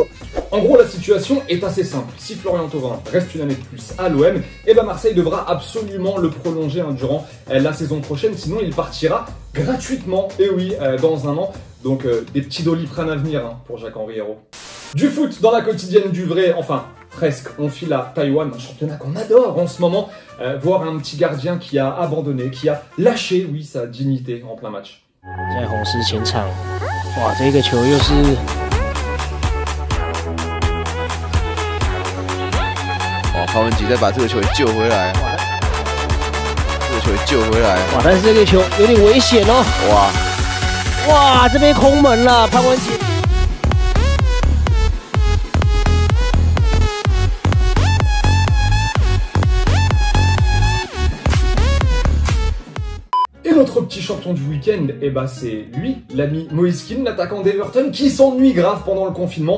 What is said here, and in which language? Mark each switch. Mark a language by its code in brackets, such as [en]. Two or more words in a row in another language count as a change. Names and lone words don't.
[fr] En gros, la situation est assez simple. Si Florian Thauvin reste une année de plus à l'OM, Marseille devra absolument le prolonger durant la saison prochaine, sinon il partira gratuitement, et oui, dans un an. Donc des petits doliprane à venir pour Jacques-Henri Hérault. Du foot dans la quotidienne du vrai, enfin presque, on file à Taïwan, un championnat qu'on adore en ce moment, voir un petit gardien qui a abandonné, qui a lâché, oui, sa dignité en plein match. [zh] 在红狮前场，哇，这个球又是。哇，潘文吉再把这个球救回来，这个球救回来，哇，但是这个球有点危险哦。哇，这边空门了，潘文吉。 [fr] Et notre petit champion du week-end, c'est lui, l'ami Moïse Kean, l'attaquant d'Everton, qui s'ennuie grave pendant le confinement.